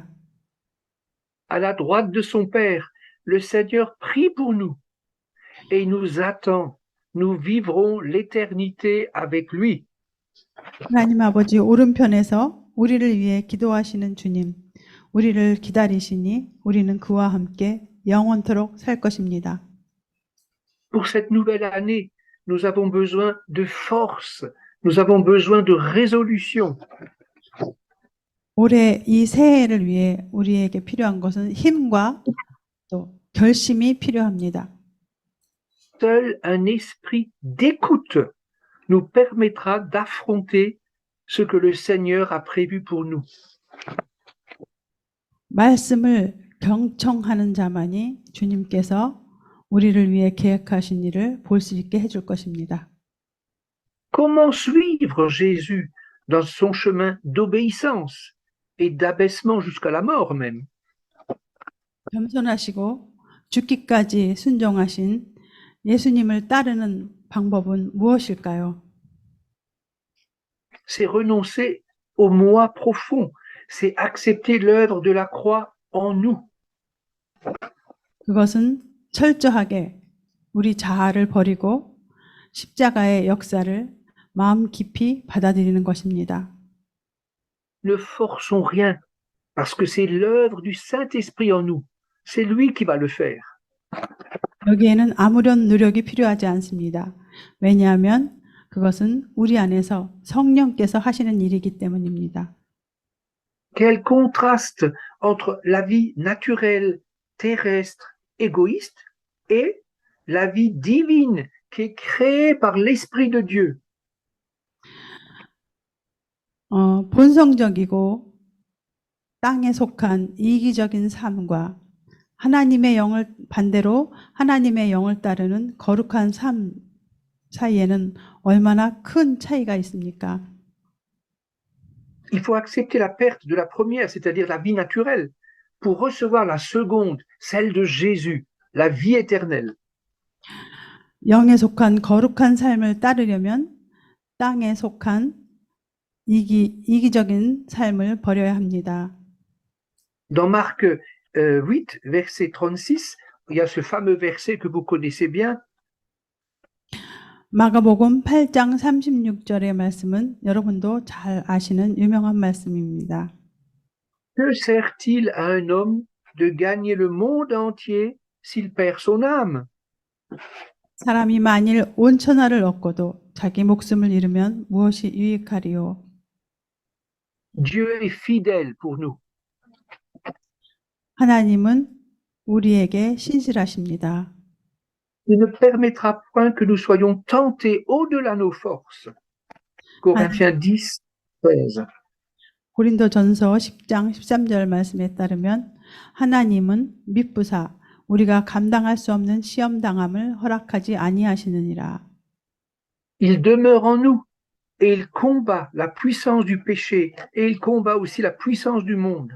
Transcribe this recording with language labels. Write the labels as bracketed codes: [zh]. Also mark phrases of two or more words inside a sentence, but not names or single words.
[fr] À la droite de son Père, le Seigneur prie pour nous et il nous attend. Nous vivrons l'éternité avec lui. [ko] 하나님 아버지 오른편에서 우리를 위해 기도하시는 주님, 우리를 기다리시니 우리는 그와 함께 영원토록 살 것입니다. [fr] Pour cette nouvelle année, nous avons besoin de force, nous avons besoin de résolution. [ko] 올해 이 새해를 위해 우리에게 필요한 것은 힘과 또 결심이 필요합니다. [fr] Seul un esprit d'écoute nous permettra d'affronter ce que le Seigneur a prévu pour nous. [ko] 말씀을 경청하는 자만이 주님께서 우리를 위해 계획하신 일을 볼 수 있게 해줄 것입니다. [fr] Comment suivre Jésus dans son chemin d'obéissance et d'abaissement jusqu'à la mort même? [ko] 겸손하시고 죽기까지 순종하신 예수님을 따르는 방법은 무엇일까요? [fr] C'est renoncer au moi profond, c'est accepter l'œuvre de la croix en nous. [ko] 그것은 철저하게 우리 자아를 버리고 십자가의 역사를 마음 깊이 받아들이는 것입니다. [fr] Ne forçons rien, parce que c'est l'œuvre du Saint-Esprit en nous. C'est lui qui va le faire. [ko] 여기에는 아무런 노력이 필요하지 않습니다. 왜냐하면 그것은 우리 안에서 성령께서 하시는 일이기 때문입니다. [fr] Quel contraste entre la vie naturelle, terrestre, égoïste et la vie divine qui est créée par l'Esprit de Dieu. [ko] 본성적이고 땅에 속한 이기적인 삶과 하나님의 영을 반대로 하나님의 영을 따르는 거룩한 삶 사이에는 얼마나 큰 차이가 있습니까? [fr] Il faut accepter la perte de la première, c'est-à-dire la vie naturelle, pour recevoir la seconde, celle de Jésus, la vie éternelle. [ko] 영에 속한 거룩한 삶을 따르려면 땅에 속한 이기적인 삶을 버려야 합니다. [fr] Dans Marc 8, verset 36, il y a ce fameux verset que vous connaissez bien. [ko] 마가복음 8장 36절의 말씀은 여러분도 잘 아시는 유명한 말씀입니다. [fr] Que sert-il à un homme de gagner le monde entier s'il perd son âme? [ko] 사람이 만일 온 천하를 얻고도 자기 목숨을 잃으면 무엇이 유익하리요? [fr] Dieu est fidèle pour nous. [ko] 하나님은 우리에게 신실하십니다. [fr] Il ne permettra point que nous soyons tentés au-delà nos forces. Corinthiens 10, 13. [ko] 고린도전서 10장 13절 말씀에 따르면 하나님은 미쁘사 우리가 감당할 수 없는 시험 당함을 허락하지 아니하시느니라. [fr] Il demeure en nous et il combat la puissance du péché et il combat aussi la puissance du monde.